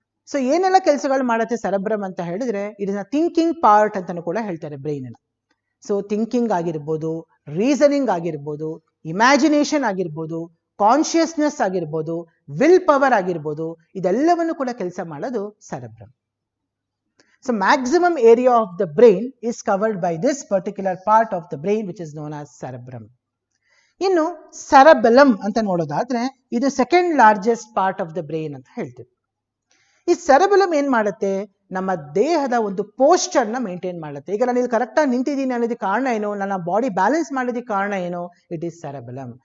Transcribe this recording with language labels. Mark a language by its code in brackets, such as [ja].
[kn] So ಏನೆಲ್ಲ ಕೆಲಸಗಳು ಮಾಡುತ್ತೆ ಸೆರೆಬ್ರಮ್ ಅಂತ ಹೇಳಿದ್ರೆ [en] it is a thinking part [kn] ಅಂತಾನು ಕೂಡ ಹೇಳ್ತಾರೆ ಬ್ರೈನ್. ಸೊ ಥಿಂಕಿಂಗ್ ಆಗಿರ್ಬೋದು, ರೀಸನಿಂಗ್ ಆಗಿರ್ಬೋದು, ಇಮ್ಯಾಜಿನೇಷನ್ ಆಗಿರ್ಬೋದು, ಕಾನ್ಶಿಯಸ್ನೆಸ್ ಆಗಿರ್ಬೋದು, ವಿಲ್ ಪವರ್ ಆಗಿರ್ಬೋದು, ಇದೆಲ್ಲವನ್ನು ಕೂಡ ಕೆಲಸ ಮಾಡೋದು cerebrum. [en] So maximum area of the brain is covered by this particular part of the brain which is known as cerebrum. [kn] ಇನ್ನು cerebellum ಅಂತ ನೋಡೋದಾದ್ರೆ ಇದು [en] second largest part of the brain [kn] ಅಂತ ಹೇಳ್ತೀವಿ. ಈ cerebellum ಏನ್ ಮಾಡುತ್ತೆ, ನಮ್ಮ ದೇಹದ ಒಂದು ಪೋಸ್ಚರ್ ನ ಮೇಂಟೈನ್ ಮಾಡುತ್ತೆ. ಈಗ ನಾನು ಇಲ್ಲಿ ಕರೆಕ್ಟ್ ಆಗಿ ನಿಂತಿದ್ದೀನಿ ಅನ್ನೋದಕ್ಕೆ ಕಾರಣ ಏನು, ನನ್ನ ಬಾಡಿ ಬ್ಯಾಲೆನ್ಸ್ ಮಾಡೋದಕ್ಕೆ ಕಾರಣ ಏನು, ಇಟ್ ಈಸ್ cerebellum.